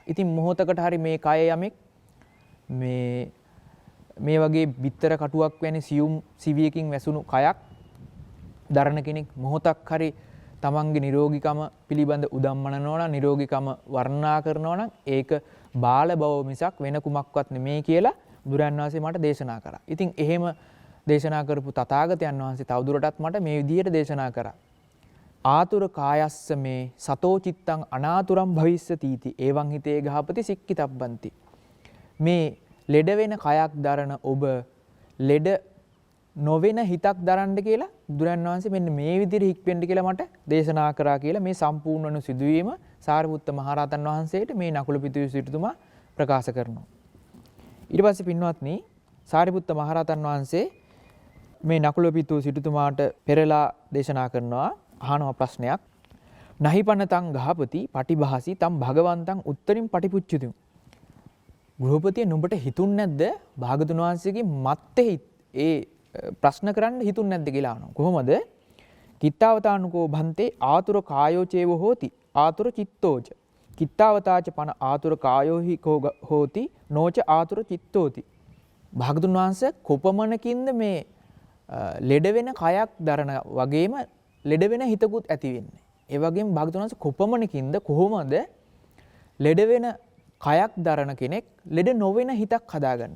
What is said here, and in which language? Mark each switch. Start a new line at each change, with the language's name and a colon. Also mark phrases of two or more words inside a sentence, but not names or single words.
Sinhala: ඉතින් මොහොතකට හරි මේ කය යමෙක් මේ වගේ බිත්තර කටුවක් වැනි සියුම් සිවියකින් වැසුණු කයක් දරන කෙනෙක් මොහොතක් හරි තමන්ගේ නිරෝගීකම පිළිබඳ උදම්මනනවා නම්, නිරෝගීකම වර්ණනා කරනවා නම් ඒක බාල බව මිසක් වෙන කුමක්වත් නෙමෙයි කියලා බුදුරන් වහන්සේ මට දේශනා කරා. ඉතින් එහෙම දේශනා කරපු තථාගතයන් වහන්සේ තවදුරටත් මට මේ විදිහට දේශනා කරා.
Pali: ආතුර කායස්ස මේ සතෝ චිත්තං අනාතුරම් භවිස්සතිති එවං හිතේ ගහපති සික්කිතබ්බන්ති.
Sinhala: මේ ලෙඩ වෙන කයක් දරන ඔබ ලෙඩ නොවෙන හිතක් දරන්න කියලා බුදුරන් වහන්සේ මෙන්න මේ විදිහට හික්වෙන්න කියලා මට දේශනා කරා කියලා මේ සම්පූර්ණ වන සිදුවීම සාරිපුත්ත මහරහතන් වහන්සේට මේ නකුල පිතූ සිටුතුමා ප්‍රකාශ කරනවා. ඊට පස්සේ පින්වත්නි සාරිපුත්ත මහරහතන් වහන්සේ මේ නකුල පිතූ සිටුතුමාට පෙරලා දේශනා කරනවා අහනවා ප්‍රශ්නයක්.
Pali: නහිපනතං ගහපති පටිභාසි තම් භගවන්තං උත්තරින් පටිපුච්චුතුම්.
Sinhala: ගෘහපතිය නුඹට හිතුන්නේ නැද්ද භාගතුන් වහන්සේගේ මත්තේ ඒ ප්‍රශ්න කරන්න හිතුන්නේ නැද්ද කියලා අහනවා.
Pali: කොහොමද? කිත්තාවතානුකෝ භන්තේ ආතුර කායෝ චේව හෝති ආතුර චිත්තෝච. කිත්තාවතාච පන ආතුර කායෝහි හෝති නෝච ආතුර චිත්තෝති.
Sinhala: භාගතුන් වහන්සේ කොපමණකින්ද මේ ලෙඩ වෙන කයක් දරන වගේම ලෙඩ වෙන හිතකුත් ඇති වෙන්නේ. ඒ වගේම භාගතුන් වහන්සේ කොපමණකින්ද කොහොමද ලෙඩ වෙන කයක් දරන කෙනෙක් ලෙඩ නොවන හිතක් හදාගන්නේ.